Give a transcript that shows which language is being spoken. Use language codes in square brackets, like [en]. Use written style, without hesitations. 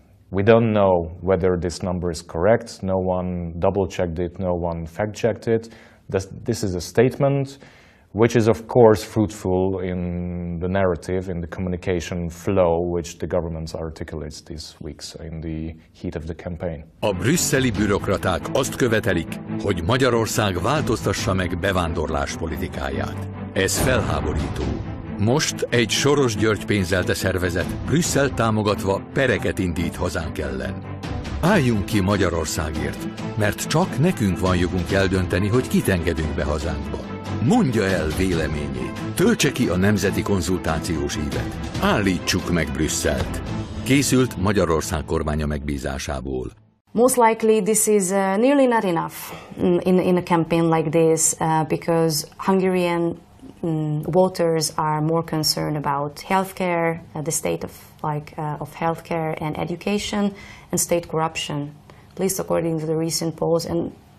[en] We don't know whether this number is correct. No one double-checked it, no one fact-checked it. This is a statement which is of course fruitful in the narrative, in the communication flow which the government articulates these weeks in the heat of the campaign. [hu] A brüsszeli bürokraták azt követelik, hogy Magyarország változtassa meg bevándorlás politikáját. Ez felháborító. Most egy Soros György pénzelte szervezet Brüsszel támogatva pereket indít hazánk ellen. Álljunk ki Magyarországért, mert csak nekünk van jogunk eldönteni, hogy kit engedünk be hazánkba. Mondja el véleményét, töltse ki a nemzeti konzultációs ívet. Állítsuk meg Brüsszelt. Készült Magyarország kormánya megbízásából. [en] Most likely this is nearly not enough in a campaign like this because Hungarian voters are more concerned about healthcare, the state of healthcare and education, and state corruption, at least according to the recent polls. And